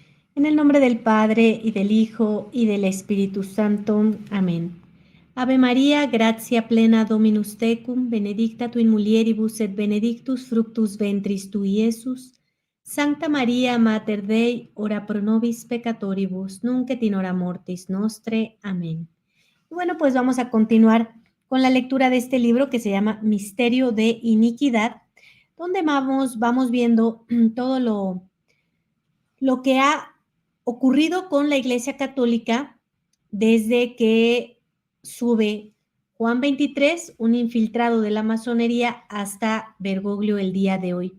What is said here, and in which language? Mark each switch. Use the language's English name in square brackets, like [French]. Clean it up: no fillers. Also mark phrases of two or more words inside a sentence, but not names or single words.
[Spanish] En el nombre del Padre, y del Hijo, y del Espíritu Santo. Amén. [Latin] Ave María, gratia plena Dominus tecum, benedicta tu in mulieribus et benedictus fructus ventris tui, Iesus. Sancta María, Mater Dei, ora pro nobis peccatoribus, nunc et in hora mortis nostre. [Spanish] Amén. Y bueno, pues vamos a continuar con la lectura de este libro que se llama Misterio de Iniquidad, donde vamos viendo todo lo que ha ocurrido con la Iglesia Católica desde que sube Juan 23, un infiltrado de la masonería, hasta Bergoglio el día de hoy.